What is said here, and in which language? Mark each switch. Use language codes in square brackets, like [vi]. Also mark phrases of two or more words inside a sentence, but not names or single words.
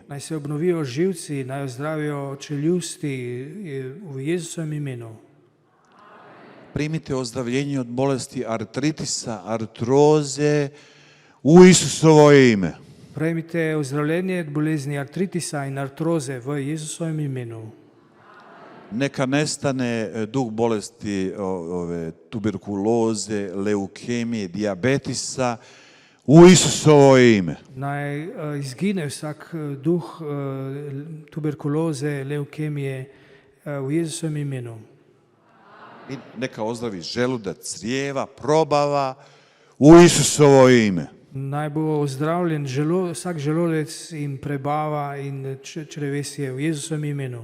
[sl] Naj se obnovijo živci, naj ozdravijo čeljusti v Jezusovem imenu. [hr] Primite ozdravljenje od bolesti artritisa, artroze. U Isusovo ime. [sl] Prejmite ozdravljenje od bolezni artritisa in artroze v Jezusovem imenu. [hr] Neka nestane duh bolesti tuberkuloze, leukemije, dijabetisa u Isusovo ime. [sl] Naj izgine vsak duh tuberkuloze, leukemije v Jezusovem imenu. [hr] I neka ozdravi želudac, crijeva, probava u Isusovo ime. [sl] Naj bo ozdravljen vsak želodec in prebava in črevesje v Jezusovem imenu.